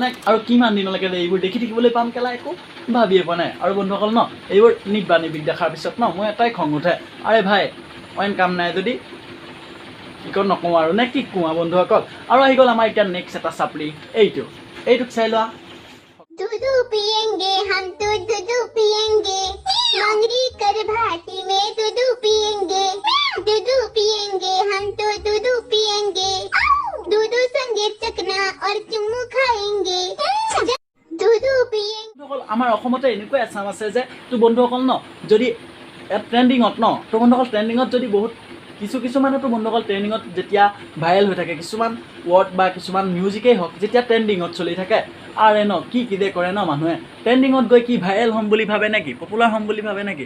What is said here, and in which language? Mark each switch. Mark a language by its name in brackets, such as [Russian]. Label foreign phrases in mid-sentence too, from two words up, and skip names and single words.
[Assamese] আৰু কিমান দিনলৈকে যে এইবোৰ দেখি থাকিবলৈ পাম কেলা একো ভাবিয়ে পোৱা নাই। আৰু বন্ধুসকল ন এইবোৰ নিবা নিবিক দেখাৰ পিছত ন মই এটাই খং উঠে আৰে ভাই অইন কাম নাই যদি কি কওঁ নকওঁ আৰু নে কি কোৱা বন্ধুসকল? আৰু আহি গ'ল আমাৰ এতিয়া নেক্সট এটা চাপৰি এইটোক চাই লোৱা। [Hindi] दूधू पिएंगे हम तो दूधू पिएंगे मंगरी कर भाटी में दूधू पिएंगे हम तो दूधू पिएंगे दूधू संगे चकना और चुम्मू खाएंगे दूधू पिएंगे। [Assamese] আমাৰ অসমতে এনেকুৱা এচাম আছে যে তোৰ বন্ধুসকল ন যদি ট্ৰেণ্ডিঙত ন তোৰ বন্ধুসকল ট্ৰেণ্ডিঙত যদি বহুত কিছুমানেতো বন্ধুসকল ট্ৰেণ্ডিঙত যেতিয়া ভাইৰেল হৈ থাকে কিছুমান ৱৰ্ড বা কিছুমান মিউজিকেই হওক যেতিয়া ট্ৰেণ্ডিঙত চলি থাকে আৰে ন কি যে কৰে ন মানুহে ট্ৰেণ্ডিঙত গৈ কি ভাইৰেল হ'ম বুলি ভাবে নেকি পপুলাৰ হ'ম বুলি ভাবে নেকি?